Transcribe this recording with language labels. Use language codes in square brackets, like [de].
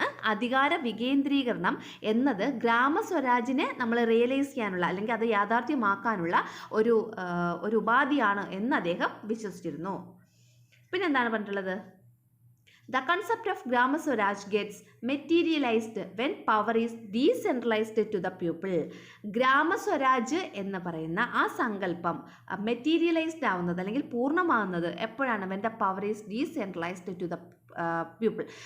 [ml] അധികാര വികേന്ദ്രീകരണം എന്നത് ഗ്രാമസ്വരാജിനെ നമ്മൾ റിയലൈസ് ചെയ്യാനുള്ള അല്ലെങ്കിൽ അത് യാഥാർത്ഥ്യമാക്കാനുള്ള ഒരു ഉപാധിയാണ് എന്ന് അദ്ദേഹം വിശ്വസിച്ചിരുന്നു. പിന്നെന്താണ് പറഞ്ഞിട്ടുള്ളത്? [en] The concept of Grama Swaraj gets materialized when power is decentralized to the people. [ml] GramSwaraj എന്ന് പറയുന്ന ആ സങ്കല്പം മെറ്റീരിയലൈസ്ഡ് ആവുന്നത് അല്ലെങ്കിൽ പൂർണ്ണമാവുന്നത് എപ്പോഴാണ്? [en] when the power is decentralized to the people.